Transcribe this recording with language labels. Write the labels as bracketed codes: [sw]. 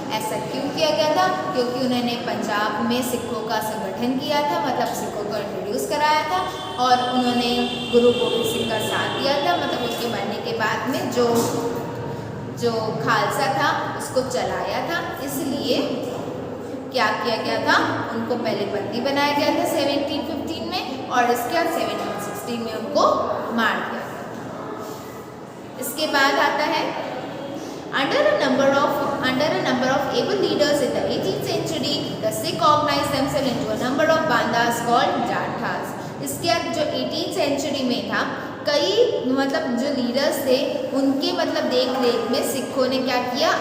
[hi] ऐसा क्यों किया गया था? क्योंकि उन्होंने पंजाब में सिखों का संगठन किया था, मतलब सिखों को इंट्रोड्यूस कराया था और उन्होंने गुरु गोबिंद सिंह का साथ दिया था, मतलब उसके मरने के बाद में जो खालसा था उसको चलाया था। इसलिए क्या किया गया था? उनको पहले बंदी बनाया गया था 1715 में और इसके बाद 1716 में उनको मार दिया गया था। इसके बाद आता है [en] Under a number of able leaders in the 18th century, the Sikh organized themselves into a number of bandas called jathas। [hi] इसके बाद जो 18th सेंचुरी में था कई मतलब जो लीडर्स थे उनके मतलब देख रेख में सिखों ने क्या किया?